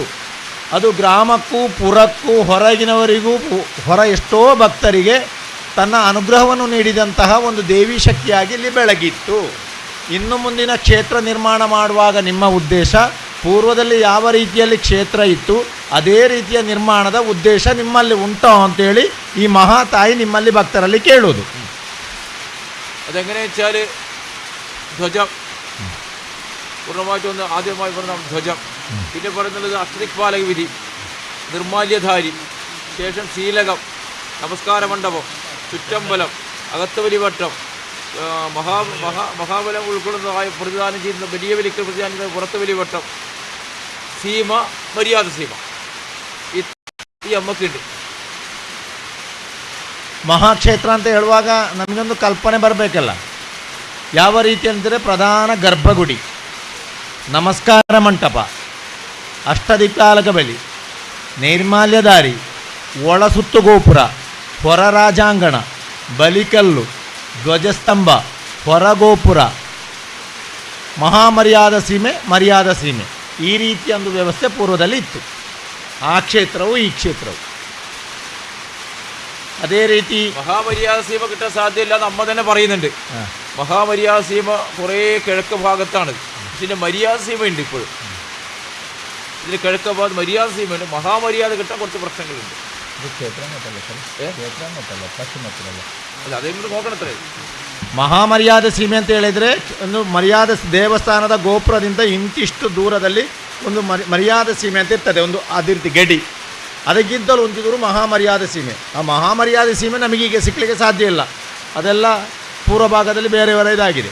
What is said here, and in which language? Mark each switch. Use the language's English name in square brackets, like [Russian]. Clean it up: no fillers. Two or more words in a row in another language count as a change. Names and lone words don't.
[Kannada] ಅದು ಗ್ರಾಮಕ್ಕೂ ಪುರಕ್ಕೂ ಹೊರಗಿನವರಿಗೂ ಹೊರ ಎಷ್ಟೋ ಭಕ್ತರಿಗೆ ತನ್ನ ಅನುಗ್ರಹವನ್ನು ನೀಡಿದಂತಹ ಒಂದು ದೇವಿ ಶಕ್ತಿಯಾಗಿ ಇಲ್ಲಿ ಬೆಳಗಿತ್ತು. ಇನ್ನು ಮುಂದಿನ ಕ್ಷೇತ್ರ ನಿರ್ಮಾಣ ಮಾಡುವಾಗ ನಿಮ್ಮ ಉದ್ದೇಶ ಪೂರ್ವದಲ್ಲಿ ಯಾವ ರೀತಿಯಲ್ಲಿ ಕ್ಷೇತ್ರ ಇತ್ತು ಅದೇ ರೀತಿಯ ನಿರ್ಮಾಣದ ಉದ್ದೇಶ ನಿಮ್ಮಲ್ಲಿ ಉಂಟೋ ಅಂತೇಳಿ ಈ ಮಹಾತಾಯಿ ನಿಮ್ಮಲ್ಲಿ ಭಕ್ತರಲ್ಲಿ ಕೇಳುವುದು. [Malayalam] അതെങ്ങനെ വെച്ചാൽ ധ്വജം പൂർണ്ണമായിട്ടൊന്ന് ആദ്യമായി പറഞ്ഞ ധ്വജം, പിന്നെ പറയുന്നത് അഷ്ടദിക്പാലക വിധി, നിർമാല്യധാരി, ശേഷം ശീലകം, നമസ്കാര മണ്ഡപം, ചുറ്റമ്പലം, അകത്തുവലിവട്ടം, മഹാബലം ഉൾക്കൊള്ളുന്നതായ പ്രതിദാനം ചെയ്യുന്ന വലിയ വലിക്കൽ പ്രതിദാനം ചെയ്യുന്ന പുറത്ത് വലിവട്ടം, സീമ, മര്യാദ സീമ, [Kannada] ಈ ಅಮ್ಮಕ್ಕಿಂಡಿ. ಮಹಾಕ್ಷೇತ್ರ ಅಂತ ಹೇಳುವಾಗ ನಮಗೊಂದು ಕಲ್ಪನೆ ಬರಬೇಕಲ್ಲ. ಯಾವ ರೀತಿ ಅಂದರೆ ಪ್ರಧಾನ ಗರ್ಭಗುಡಿ, ನಮಸ್ಕಾರ ಮಂಟಪ, ಅಷ್ಟದಿಕ್ಪಾಲಕ ಬಲಿ, ನೈರ್ಮಾಲ್ಯಧಾರಿ, ಒಳ ಸುತ್ತು ಗೋಪುರ, ಹೊರ ರಾಜಾಂಗಣ, ಬಲಿಕಲ್ಲು, ಧ್ವಜಸ್ತಂಭ, ಹೊರಗೋಪುರ, ಮಹಾಮರ್ಯಾದ ಸೀಮೆ, ಮರ್ಯಾದ ಸೀಮೆ, ಈ ರೀತಿಯ ಒಂದು ವ್ಯವಸ್ಥೆ ಪೂರ್ವದಲ್ಲಿ ಇತ್ತು. ಆ ಕ್ಷೇತ್ರವು ಈ ಕ್ಷೇತ್ರವು ಅದೇ ರೀತಿ. [Malayalam] മഹാമര്യാദ സീമ കിട്ടാൻ സാധ്യമില്ല എന്ന് അമ്മ തന്നെ പറയുന്നുണ്ട്. മഹാമര്യാദ സീമ കുറേ കിഴക്ക് ഭാഗത്താണ്. ഇതിൻ്റെ മര്യാദ സീമയുണ്ട് ഇപ്പോഴും. ഇതിന് കിഴക്ക് ഭാഗത്ത് മര്യാദ സീമയുണ്ട്. മഹാമര്യാദ കിട്ടാൻ കുറച്ച് പ്രശ്നങ്ങളുണ്ട്. അല്ല, അതെങ്കിലും നോക്കണത്രേ. [Kannada] ಮಹಾಮರ್ಯಾದೆ ಸೀಮೆ ಅಂತ ಹೇಳಿದರೆ ಒಂದು ಮರ್ಯಾದೆ ದೇವಸ್ಥಾನದ ಗೋಪುರದಿಂದ ಇಂತಿಷ್ಟು ದೂರದಲ್ಲಿ ಒಂದು ಮರ್ಯಾದೆ ಸೀಮೆ ಅಂತ ಇರ್ತದೆ, ಒಂದು ಅದೇ ರೀತಿ ಗಡಿ. ಅದಕ್ಕಿಂತಲೂ ಒಂದು ದೂರ ಮಹಾಮರ್ಯಾದೆ ಸೀಮೆ. ಆ ಮಹಾಮರ್ಯಾದೆ ಸೀಮೆ ನಮಗೀಗ ಸಿಕ್ಕಲಿಕ್ಕೆ ಸಾಧ್ಯ ಇಲ್ಲ, ಅದೆಲ್ಲ ಪೂರ್ವ ಭಾಗದಲ್ಲಿ ಬೇರೆಯವರ ಇದಾಗಿದೆ.